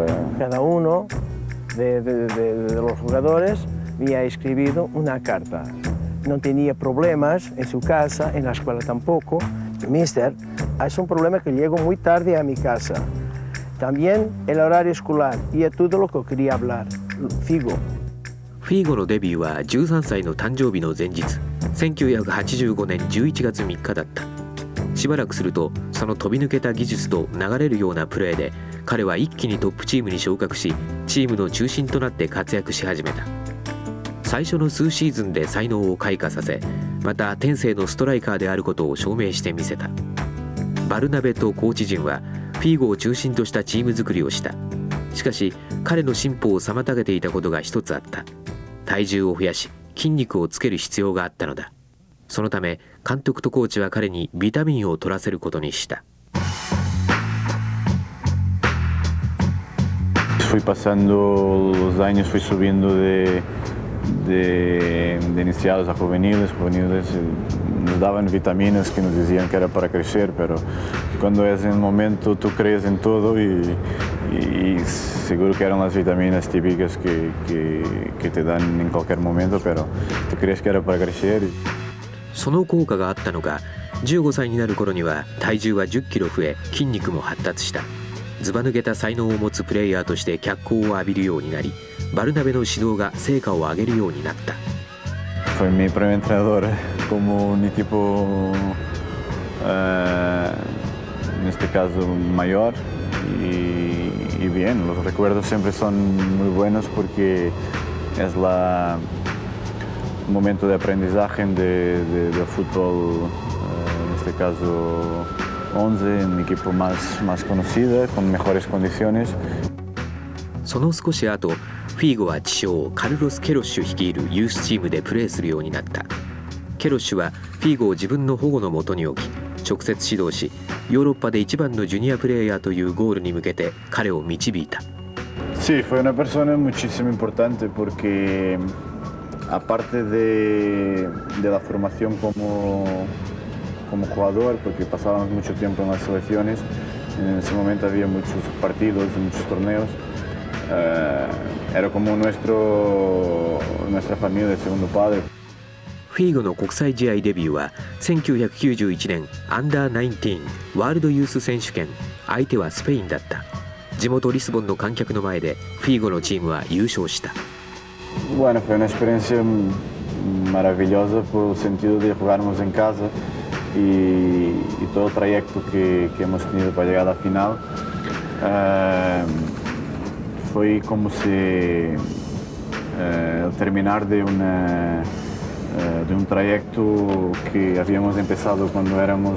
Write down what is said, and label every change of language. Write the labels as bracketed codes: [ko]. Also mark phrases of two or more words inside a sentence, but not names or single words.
[es] Cada uno de los jugadores me ha escrito una carta. No tenía problemas en su casa, en la escuela tampoco. Mister, es un problema que llego muy tarde a mi casa. También el horario escolar y es todo lo que quería hablar. Figo. [ja] フィーゴのデビューは13歳の誕生日の前日、1985年11月3日だった。しばらくするとその飛び抜けた技術と流れるようなプレーで彼は一気にトップチームに昇格し、チームの中心となって活躍し始めた。最初の数シーズンで才能を開花させ、また天性のストライカーであることを証明してみせた。バルナベとコーチ陣はフィーゴを中心としたチーム作りをした。しかし彼の進歩を妨げていたことが一つあった。体重を増やし筋肉をつける必要があったのだ。そのため監督とコーチは彼にビタミンを取らせることにした。 [es] Fui pasando los años, fui subiendo de iniciados a juveniles. Juveniles nos daban vitaminas que nos decían que era para crecer, pero cuando es en el momento tú crees en todo y seguro que eran las vitaminas típicas que te dan en cualquier momento, pero tú crees que era para crecer. [ja] その効果があったのか、15歳になる頃には体重は10キロ増え、筋肉も発達した。ずば抜けた才能を持つプレイヤーとして脚光を浴びるようになり、バルナベの指導が成果を上げるようになった。 [es] Fue mi primer entrenador como un equipo, en este caso mayor, y bien, los recuerdos siempre son muy buenos porque es un momento de aprendizaje del fútbol, en este caso 11, un equipo más conocido, con mejores condiciones. [ja] その少し後、フィーゴは知将カルロス・ケロッシュ率いるユースチームでプレーするようになった。ケロッシュはフィーゴを自分の保護のもとに置き、直接指導し、ヨーロッパで一番のジュニアプレーヤーというゴールに向けて彼を導いた。 [es] Sí, fue una persona muchísimo importante porque aparte de la formación como jugador, porque pasábamos mucho tiempo en las selecciones, en ese momento había muchos partidos, muchos torneos, era como nuestra familia, el segundo padre. [ja] フィーゴの国際試合デビューは1991年アンダー19ワールドユース選手権、相手はスペインだった。地元リスボンの観客の前でフィーゴのチームは優勝した。 [es] Bueno, fue una experiencia maravillosa por el sentido de jugarnos en casa y todo el trayecto que hemos tenido para llegar a la final. Fue como si el terminar de un trayecto que habíamos empezado cuando éramos